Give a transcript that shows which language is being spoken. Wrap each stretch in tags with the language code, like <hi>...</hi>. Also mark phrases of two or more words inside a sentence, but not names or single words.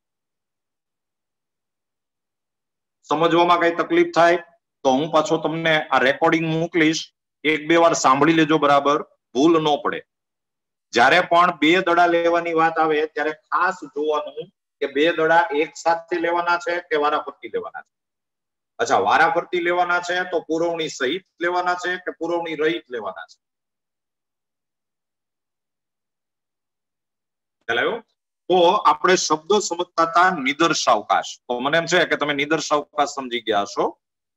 <gu>સમજવામાં કઈ તકલીફ થાય તો હું પાછો તમને આ રેકોર્ડિંગ મોકલીશ, 1-2 વાર સાંભળી લેજો બરાબર, ભૂલ ન પડે. જ્યારે પણ 2 દડા લેવાની વાત આવે ત્યારે ખાસ જોવાનું કે 2 દડા એક સાથે લેવાના છે કે વારાફરતી લેવાના છે. અચ્છા, વારાફરતી લેવાના છે તો પુરવણી સહિત લેવાના છે કે પુરવણી રહિત લેવાના છે? ખ્યાલ આવ્યો? તો આપણે શબ્દો સમજતા હતા નિદર્શાવકાશ, તો મને એમ છે કે તમે નિદર્શાવકાશ સમજી ગયા હશો.</gu>